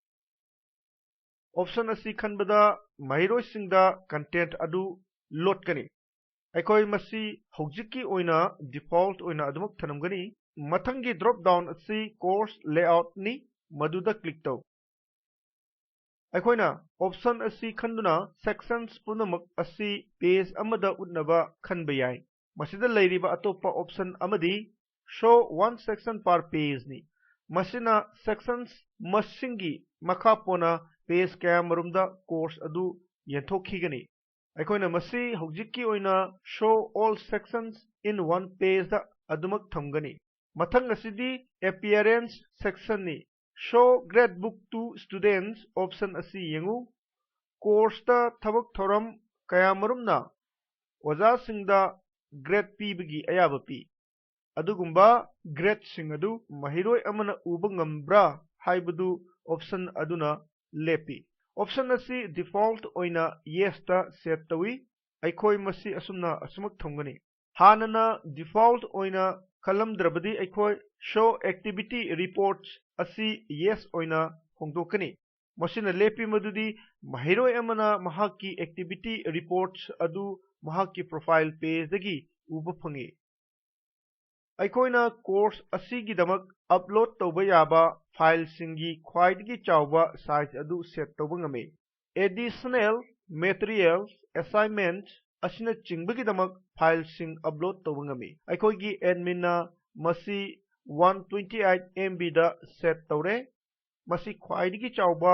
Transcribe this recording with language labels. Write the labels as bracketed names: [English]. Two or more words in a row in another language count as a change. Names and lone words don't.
[Manipuri] ꯑꯣꯞꯁꯟ ꯑꯁꯤ ꯈꯟꯕꯗ ꯃꯍꯩꯔꯣꯏꯁꯤꯡꯗ ꯀꯟꯇꯦꯟꯠ ꯑꯗꯨ ꯂꯣꯠꯀꯅꯤ ꯑꯩꯈꯣꯏ ꯃꯁꯤ ꯍꯧꯖꯤꯛꯀꯤ ꯑꯣꯏꯅ ꯗꯤꯐꯣꯜꯠ ꯑꯣꯏꯅ ꯑꯗꯨꯃꯛ ꯊꯅꯝꯒꯅꯤ ꯃꯊꯪꯒꯤ [English] drop down [Manipuri] ꯑꯁꯤ [English] course layoutni [Manipuri] ꯃꯗꯨꯗ ꯀ꯭ꯂꯤꯛ ꯇꯧ ꯑꯩꯈꯣꯏꯅ ꯑꯣꯞꯁꯟ ꯑꯁꯤ ꯈꯟꯗꯨꯅ ꯁꯦꯛꯁꯟꯁ ꯄꯨꯝꯅꯃꯛ ꯑꯁꯤ ꯄꯦꯖ ꯑꯃꯗ ꯎꯠꯅꯕ ꯈꯟꯕ ꯌꯥꯏ ꯃꯁꯤꯗ ꯂꯩꯔꯤꯕ ꯑꯇꯣꯞꯄ ꯑꯣꯞꯁꯟ ꯑꯃꯗꯤ [English] show one section per page [Manipuri] ꯅꯤ ꯃꯁꯤꯅ ꯁꯦꯛꯁꯟꯁ ꯃꯁꯤꯡꯒꯤ ꯃꯈꯥ ꯄꯣꯟꯅ ꯄꯦꯖ ꯀꯌꯥꯃꯔꯨꯝꯗ ꯀꯣꯔꯁ ꯑꯗꯨ ꯌꯦꯟꯊꯣꯛꯈꯤꯒꯅꯤ ꯑꯩꯈꯣꯏꯅ ꯃꯁꯤ ꯍꯧꯖꯤꯛꯀꯤ ꯑꯣꯏꯅ [English] show all sections in one page [Manipuri] ꯗ ꯑꯗꯨꯃꯛ ꯊꯝꯒꯅꯤ ꯃꯊꯪ ꯑꯁꯤꯗꯤ [English] appearance section ꯅꯤ show gradebook to students option [Manipuri] ꯑꯁꯤ ꯌꯦꯡꯉꯨ ꯀꯣꯔꯁꯇ ꯊꯕꯛ ꯊꯧꯔꯝ ꯀꯌꯥꯃꯔꯨꯝꯅ ꯑꯣꯖꯥꯁꯤꯡꯗ ꯒ꯭ꯔꯦꯗ ꯄꯤꯕꯒꯤ ꯑꯌꯥꯕ ꯄꯤ ꯑꯗꯨꯒꯨꯝꯕ ꯒ꯭ꯔꯦꯗꯁꯤꯡ ꯑꯗꯨ ꯃꯍꯩꯔꯣꯏ ꯑꯃꯅ ꯎꯕ ꯉꯝꯕ꯭ꯔꯥ ꯍꯥꯏꯕꯗꯨ ꯑꯣꯞꯁꯟ ꯑꯗꯨꯅ ꯂꯦꯞꯄꯤ ꯑꯣꯞꯁꯟ ꯑꯁꯤ ꯗꯤꯐꯣꯜꯠ ꯑꯣꯏꯅ [English] yesta set [Manipuri] ꯇꯧꯏ ꯑꯩꯈꯣꯏ ꯃꯁꯤ ꯑꯁꯨꯝꯅ ꯑꯁꯨꯃꯛ ꯊꯝꯒꯅꯤ ꯍꯥꯟꯅꯅ ꯗꯤꯐꯣꯜꯠ ꯑꯣꯏꯅ ꯈꯜꯂꯝꯗ꯭ꯔꯕꯗꯤ ꯑꯩꯈꯣꯏ [English] show activity reports [Manipuri] ꯑꯁꯤ yes ꯑꯣꯏꯅ ꯍꯣꯡꯗꯣꯛꯀꯅꯤ ꯃꯁꯤꯅ ꯂꯦꯞꯄꯤ ꯃꯗꯨꯗꯤ ꯃꯍꯩꯔꯣꯏ ꯑꯃꯅ ꯃꯍꯥꯛꯀꯤ [English] activity reports [Manipuri] ꯑꯗꯨ ꯃꯍꯥꯛꯀꯤ [English] profile pagedagi [Manipuri] ꯎꯕ ꯐꯪꯏ ꯑꯩꯈꯣꯏꯅ ꯀꯣꯔꯁ ꯑꯁꯤꯒꯤꯗꯃꯛ ꯑꯞꯂꯣꯗ ꯇꯧꯕ ꯌꯥꯕ ꯐꯥꯏꯜꯁꯤꯡꯒꯤ ꯈ꯭ꯋꯥꯏꯗꯒꯤ ꯆꯥꯎꯕ ꯁꯥꯏꯖ ꯑꯗꯨ ꯁꯦꯠ ꯇꯧꯕ ꯉꯝꯃꯤ [English] additional materials assignment [Manipuri] ꯑꯁꯤꯅꯆꯤꯡꯕꯒꯤꯗꯃꯛ ꯐꯥꯏꯜꯁꯤꯡ ꯑꯞꯂꯣꯗ ꯇꯧꯕ ꯉꯝꯃꯤ ꯑꯩꯈꯣꯏꯒꯤ ꯑꯦꯗꯃꯤꯟꯅ ꯃꯁꯤ 128 MB ꯗ ꯁꯦꯠ ꯇꯧꯔꯦ ꯃꯁꯤ ꯈ꯭ꯋꯥꯏꯗꯒꯤ ꯆꯥꯎꯕ